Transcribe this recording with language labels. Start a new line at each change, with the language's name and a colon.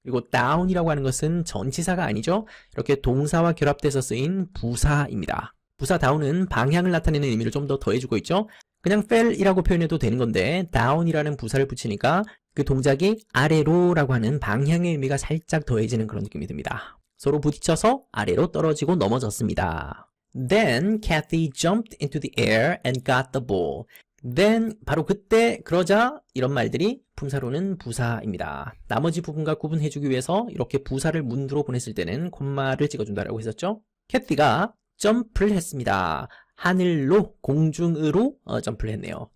Korean: 그리고 down이라고 하는 것은 전치사가 아니죠? 이렇게 동사와 결합돼서 쓰인 부사입니다. 부사 down은 방향을 나타내는 의미를 좀 더 더해주고 있죠? 그냥 fell이라고 표현해도 되는 건데 down이라는 부사를 붙이니까 그 동작이 아래로 라고 하는 방향의 의미가 살짝 더해지는 그런 느낌이 듭니다. 서로 부딪혀서 아래로 떨어지고 넘어졌습니다.
English: Then Kathy jumped into the air and got the ball.
Korean: Then 바로 그때 그러자 이런 말들이 품사로는 부사입니다. 나머지 부분과 구분해주기 위해서 이렇게 부사를 문두로 보냈을 때는 콤마를 찍어준다라고 했었죠. 캐티가 점프를 했습니다. 하늘로, 공중으로 점프를 했네요.